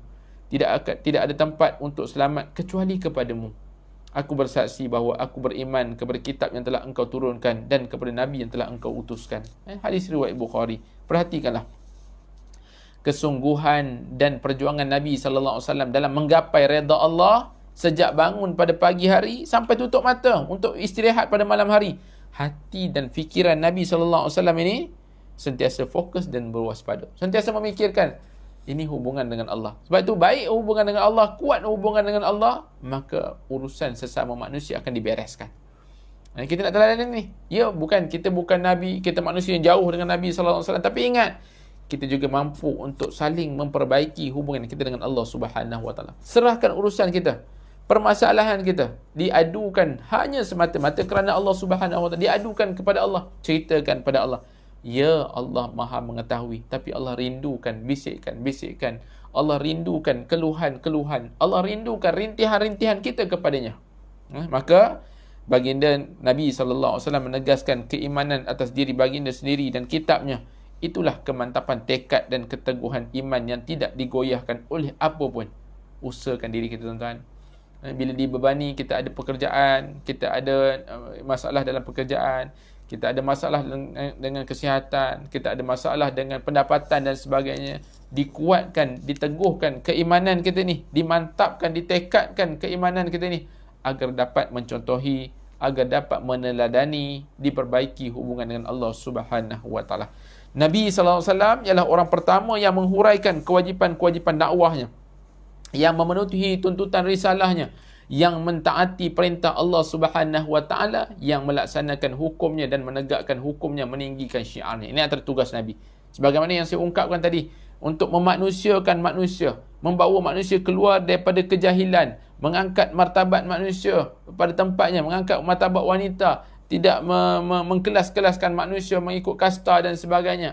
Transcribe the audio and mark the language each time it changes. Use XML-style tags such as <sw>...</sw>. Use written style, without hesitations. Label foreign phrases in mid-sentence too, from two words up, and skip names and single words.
<ms>Tidak ada tempat untuk selamat kecuali kepadamu. Aku bersaksi bahawa aku beriman kepada kitab yang telah engkau turunkan dan kepada Nabi yang telah engkau utuskan. Hadis riwayat Bukhari. Perhatikanlah kesungguhan dan perjuangan Nabi</ms> <ar>صلى الله عليه وسلم</ar> <ms>dalam menggapai redha Allah sejak bangun pada pagi hari sampai tutup mata untuk istirahat pada malam hari. Hati dan fikiran Nabi</ms> <ar>صلى الله عليه وسلم</ar> <ms>ini sentiasa fokus dan berwaspada. Sentiasa memikirkan ini hubungan dengan Allah. Sebab itu baik hubungan dengan Allah, kuat hubungan dengan Allah, maka urusan sesama manusia akan dibereskan. Kita nak teladan ni. Ya, kita bukan Nabi, kita manusia yang jauh dengan Nabi</ms> <ar>صلى الله عليه وسلم,</ar> <ms>tapi ingat, kita juga mampu untuk saling memperbaiki hubungan kita dengan Allah</ms> <ar>سبحانه وتعالى.</ar> <ms>Serahkan urusan kita, permasalahan kita, diadukan hanya semata-mata kerana Allah</ms> <ar>سبحانه وتعالى,</ar> <ms>diadukan kepada Allah, ceritakan pada Allah. Ya, Allah Maha mengetahui, tapi Allah rindukan bisikan-bisikan, Allah rindukan keluhan-keluhan, Allah rindukan rintihan-rintihan kita kepadanya. Maka baginda Nabi SAW menegaskan keimanan atas diri baginda sendiri dan kitabnya. Itulah kemantapan tekad dan keteguhan iman yang tidak digoyahkan oleh apa pun. Usahakan diri kita, tuan-tuan. Bila dibebani, kita ada pekerjaan, kita ada masalah dalam pekerjaan, kita ada masalah dengan kesihatan, kita ada masalah dengan pendapatan dan sebagainya. Dikuatkan, diteguhkan keimanan kita ni, dimantapkan, ditekadkan keimanan kita ni agar dapat mencontohi, agar dapat meneladani, diperbaiki hubungan dengan Allah</ms> <ar>سبحانه وتعالى.</ar> <ms>Nabi SAW ialah orang pertama yang menghuraikan kewajipan-kewajipan dakwahnya, yang memenuhi tuntutan risalahnya, yang mentaati perintah Allah</ms> <ar>سبحانه وتعالى,</ar> <ms>yang melaksanakan hukumnya dan menegakkan hukumnya, meninggikan syiarnya. Ini antara tugas Nabi. Sebagaimana yang saya ungkapkan tadi, untuk memanusiakan manusia, membawa manusia keluar daripada kejahilan, mengangkat martabat manusia pada tempatnya, mengangkat martabat wanita, tidak mengkelas-kelaskan manusia mengikut kasta dan sebagainya.</ms>